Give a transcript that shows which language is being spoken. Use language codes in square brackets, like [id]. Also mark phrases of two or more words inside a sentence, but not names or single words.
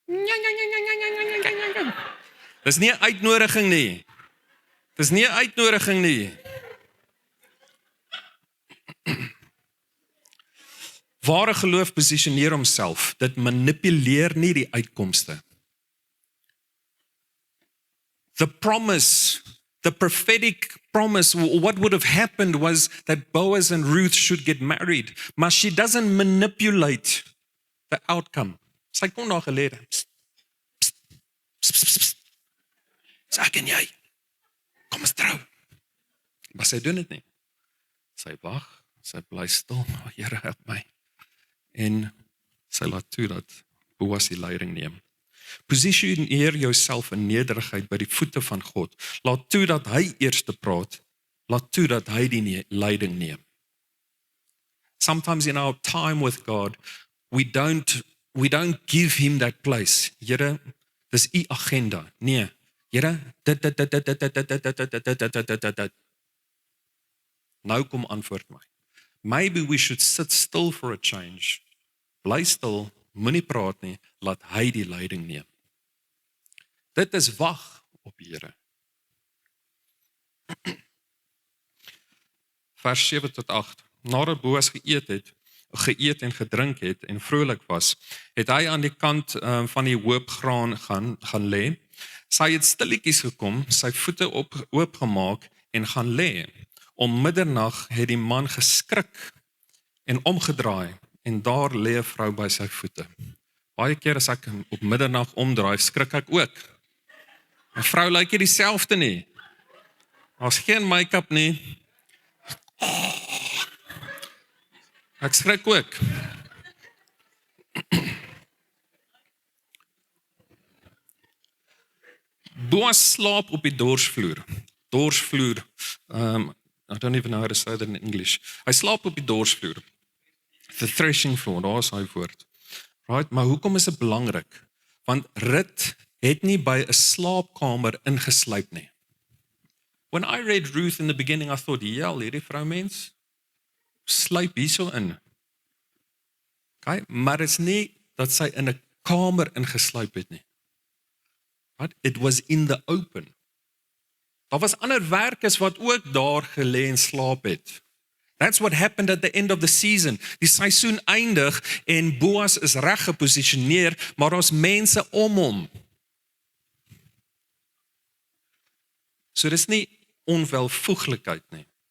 [af] Dis nie 'n uitnodiging nie. Dis nie 'n uitnodiging nie. Ware geloof posisioneer homself, dit manipuleer nie die uitkomste. [en] The promise, the prophetic promise, what would have happened was that Boaz and Ruth should get married, maar she doesn't manipulate the outcome. [af] Sy kom daar gelede. Dis ek en jy. Kom ons trou. Maar sy doen dit nie. Sy wag, sy bly stil, Here help my. En sy laat toe dat Boaz die leiding neem. Posisioneer jouself in nederigheid by die voete van God. Laat toe dat hy eers praat. Laat toe dat hy die leiding neem. [en] Sometimes in our time with God, we don't give him that place. [af] Here, dis u agenda. Nee, Here, dit. Nou kom antwoord my. [en] Maybe we should sit still for a change. [af] Bly stil, moenie praat nie, laat hy die leiding neem. Dit is wag op die Here. Vers 7 tot 8. Nadat Boaz geëet en gedrink het en vrolik was, het hy aan die kant van die hoopgraan gaan lê. Sy het stilletjies gekom, sy voete oopgemaak en gaan lê. Om middernag het die man geskrik en omgedraai en daar lê 'n vrou by sy voete. Baie keer as ek op middernag omdraai, skrik ek ook. 'n Vrou lyk nie dieselfde nie. Daar's geen make-up nie. Ek skrik ook. Boaz slaap op die dorsvloer. Dorsvloer, [en] I don't even know how to say that in English. [af] Hy slaap op die dorsvloer. [en] The threshing floor, [af] daar is hy woord. Right, maar hoekom is dit belangrik? Want Rut het nie by 'n slaapkamer ingesluip nie. [en] When I read Ruth in the beginning, I thought, [af] ja, hierdie vroumens sluip hierso in. Okay, maar dit is nie dat sy in 'n kamer ingesluip het nie. [en] Right? It was in the open. [af] Daar was ander werkers wat ook daar gelê en slaap het. [en] That's what happened at the end of the season. [af] Die seisoen eindig en Boaz is reg geposisioneer, maar daar's mense om hom. So dis nie onwelvoeglikheid nie.